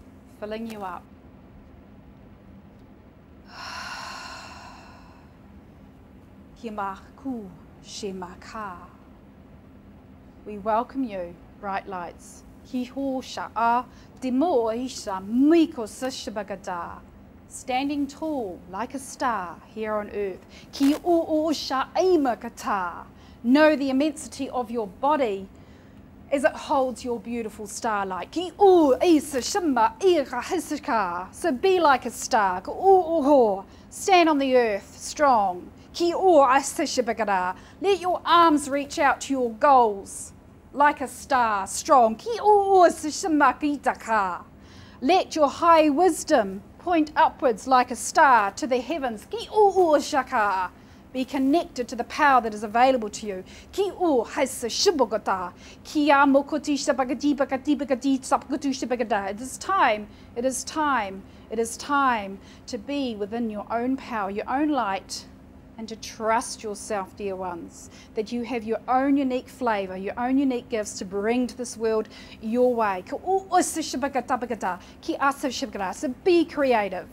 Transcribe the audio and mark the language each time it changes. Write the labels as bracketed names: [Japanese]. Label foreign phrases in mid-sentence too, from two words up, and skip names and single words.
[English] Filling you up. Himaku Shemaka. We welcome you, bright lights. Hiho Demo Isha Miko Sashabagada. Standing tall like a star here on earth. Ki o sha aimakata. Know the immensity of your body as it holds your beautiful starlight. Ki o isa shimma ira hisaka. So be like a star. Stand on the earth strong. Ki o asashabagada. Let your arms reach out to your goals like a star strong. Ki o asashimma kitaka. Let your high wisdom point upwards like a star to the heavens. Ki o shaka. Be connected to the power that is available to you. Ki o haisa shibogata. Ki a mokoti shabagati bagati bagati sapgatu shabagada. It is time to be within your own power, your own light, and to trust yourself, dear ones, that you have your own unique flavour, your own unique gifts to bring to this world your way. So be creative.